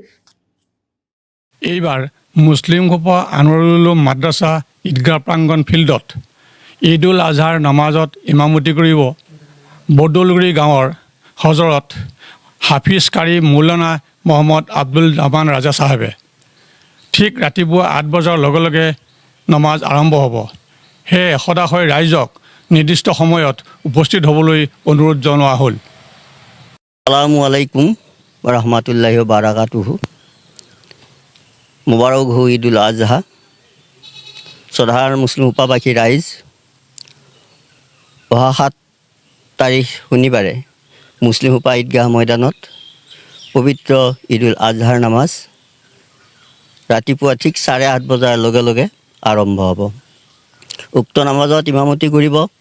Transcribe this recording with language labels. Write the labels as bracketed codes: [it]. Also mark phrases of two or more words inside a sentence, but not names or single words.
[as] এইবাৰ মুছলিম খোপা আনোৱাৰুল উলুম মাদ্ৰাছা ঈদগাহ প্ৰাংগণ ফিল্ডত ঈদুল আজহাৰ নামাজত ইমামতি কৰিব বৰদলগুৰি গাঁৱৰ হজৰত হাফিজ কাৰি মৌলানা মহম্মদ আব্দুল জামান ৰাজা সাহেবে ঠিক ৰাতিপুৱা 8 বজাৰ লগে লগে নামাজ আৰম্ভ হ'ব সেয়ে সদাশয় ৰাইজক নিৰ্দিষ্ট সময়ত উপস্থিত হ'বলৈ অনুৰোধ জনোৱা হ'ল [ar] السلام عليكم و رحمة الله و بركاته [ur] مبارک ہو [as] ঈদুল আজহা সাধাৰণ মুছলিম উপাবাসী ৰাইজ অহা 7 তাৰিখ শনিবাৰে মুছলিম উপা ঈদগাহ ময়দানত পবিত্ৰ ঈদুল আজহাৰ নামাজ ৰাতিপুৱা ঠিক 8:30 বজাৰ লগে লগে আৰম্ভ হ'ব উক্ত নামাজত ইমামতি কৰিব